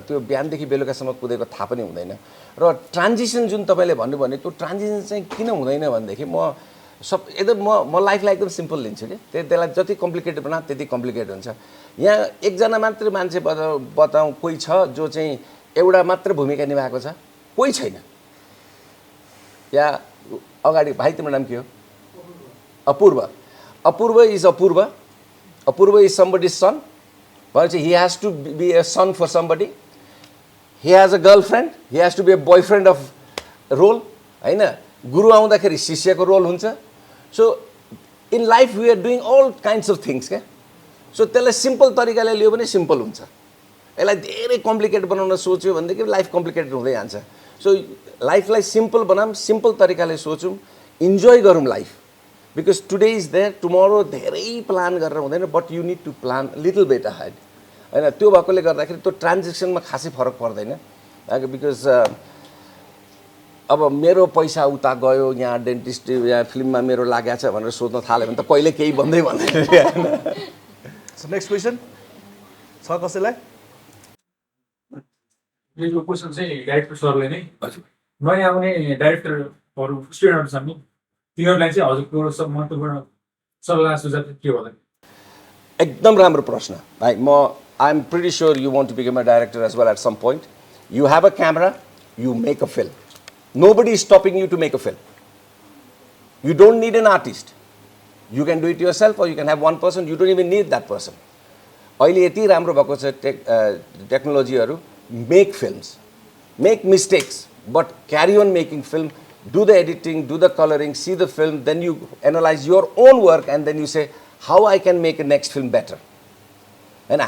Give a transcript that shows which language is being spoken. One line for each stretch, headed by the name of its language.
Nepali: त्यो बिहानदेखि बेलुकासम्म कुदेको थाहा पनि हुँदैन। र ट्रान्जिसन जुन तपाईँले भन्नुभयो भने त्यो ट्रान्जिसन चाहिँ किन हुँदैन भनेदेखि म एकदम म लाइफलाई एकदम सिम्पल लिन्छु कि। त्यसलाई जति कम्प्लिकेटेड बना त्यति कम्प्लिकेटेड हुन्छ। यहाँ एकजना मात्र मान्छे बताउँ कोही छ जो चाहिँ एउटा मात्र भूमिका निभाएको छ? कोही छैन। या अगाडि भाइ तिम्रो नाम के हो?
English: Apurva. Apurva is Apurva. Apurva is somebody son भनेपछि he has to be a son for somebody. He has a girlfriend, he has to be a boyfriend of role होइन।
Nepali: गुरु आउँदाखेरि शिष्यको रोल हुन्छ।
English: So in life we are doing all kinds of things क्या।
Nepali: So त्यसलाई simple तरिकाले लियो भने simple हुन्छ। यसलाई धेरै कम्प्लिकेट बनाउन सोच्यो भनेदेखि लाइफ कम्प्लिकेटेड हुँदै जान्छ। सो लाइफलाई सिम्पल बनाऊँ, सिम्पल तरिकाले सोचौँ, इन्जोय गरौँ life.
English: because today is there, tomorrow
Nepali: धेरै प्लान गरेर हुँदैन,
English: But you need to plan little bet ahead होइन।
Nepali: त्यो भएकोले गर्दाखेरि त्यो ट्रान्जेक्सनमा खासै फरक पर्दैन। बिकज अब मेरो पैसा उता गयो, यहाँ डेन्टिस्ट यहाँ फिल्ममा मेरो लागेको छ भनेर सोध्न थाल्यो भने त कहिले केही भन्दै भन्दैन। नेक्स्ट क्वेसन छ कसैलाई? यो क्वेसन चाहिँ डाइरेक्टर सरले नै नयाँ आउने डाइरेक्टरहरू स्टुडेन्टहरू छन् नि, तिनीहरूलाई चाहिँ हजुरको सब महत्त्वपूर्ण सल्लाह सुझाव के होला? एकदम राम्रो प्रश्न भाइ।
English: I am pretty sure you want to become a director as well at some point. You have a camera, you make a film. Nobody is stopping you to make a film. You don't need an artist. You can do it yourself, or you can have one person. You don't even need that person.
Nepali: अहिले यति राम्रो भएको छ टेक्नोलोजीहरू।
English: Make films, make mistakes, but carry on making film. Do the editing, do the colouring, see the film, then you analyse your own work and then you say how I can make a next film better होइन।